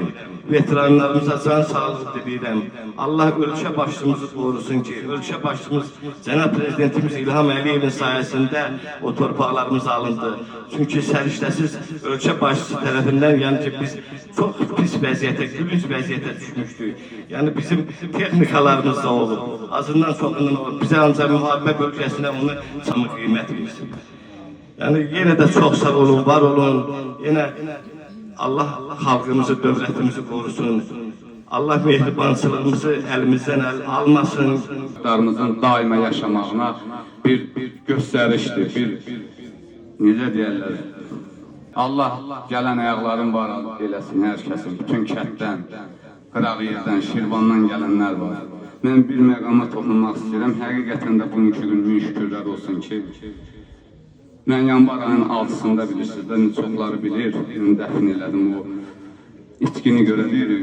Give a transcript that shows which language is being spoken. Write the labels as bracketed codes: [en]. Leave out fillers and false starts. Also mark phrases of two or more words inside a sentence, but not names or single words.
[az] Veteranlarımıza can sağlığı diləyirəm. Allah ölkə başçımızı qorusun ki, ölkə başçımız Cənab Prezidentimiz İlham Əliyevin sayəsində o torpaqlarımız alındı. Çünki səriştəsiz ölkə başçısı tərəfindən, yəni ki, biz çox pis vəziyyətə, gülünc vəziyyətə düşmüşdük. Yəni bizim texnikalarımız da olub. Azından çoxundan olub. Bizə ancaq müharibə bölgəsində onu çamı qiymət versin. [tr] Yani yine de çok sağ olun, var olun. Yine Allah halkımızı, devletimizi korusun. Allah mehribançılığımızı elimizden almasın. Darımızın daima yaşamağına bir gösteriştir, [az] bir necə deyərlər. Allah gələn ayaqların var eləsin hər kəsin, bütün kətdən, qıraq yerdən, Şirvandan gələnlər var. Mən bir məqama toxunmaq istəyirəm. Həqiqətən də bugünkü gün min şükürlər olsun ki, mən yanvar ayının 6-sında bilirsiniz də, çoxları bilir, dəfn elədim o itkini görə deyirik.